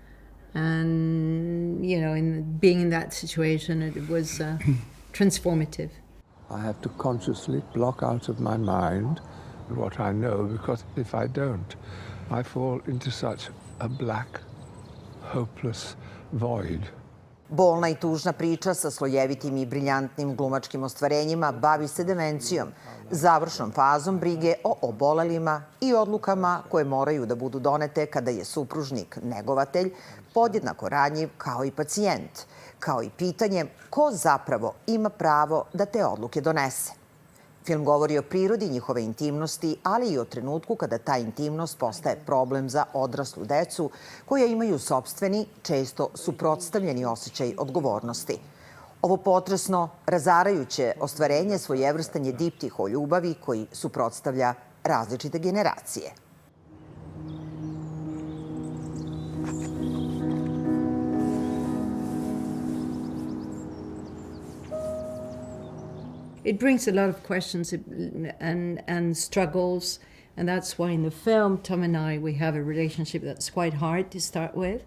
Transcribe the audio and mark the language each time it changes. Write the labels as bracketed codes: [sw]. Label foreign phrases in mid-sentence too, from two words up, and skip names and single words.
[en] And, in being in that situation, it was transformative. I have to consciously block out of my mind what I know, because if I don't, I fall into such a black, hopeless void. [sr] Bolna i tužna priča sa slojevitim i briljantnim glumačkim ostvarenjima bavi se demencijom, završnom fazom brige o obolelima i odlukama koje moraju da budu donete kada je supružnik negovatelj podjednako ranjiv kao i pacijent, kao i pitanje ko zapravo ima pravo da te odluke donese. Film govori o prirodi njihove intimnosti, ali i o trenutku kada ta intimnost postaje problem za odraslu decu koja imaju sopstveni, često suprotstavljeni osjećaj odgovornosti. Ovo potresno, razarajuće ostvarenje svojevrstan je diptih o ljubavi koji suprotstavlja različite generacije. [en] It brings a lot of questions and struggles, and that's why in the film, Tom and we have a relationship that's quite hard to start with.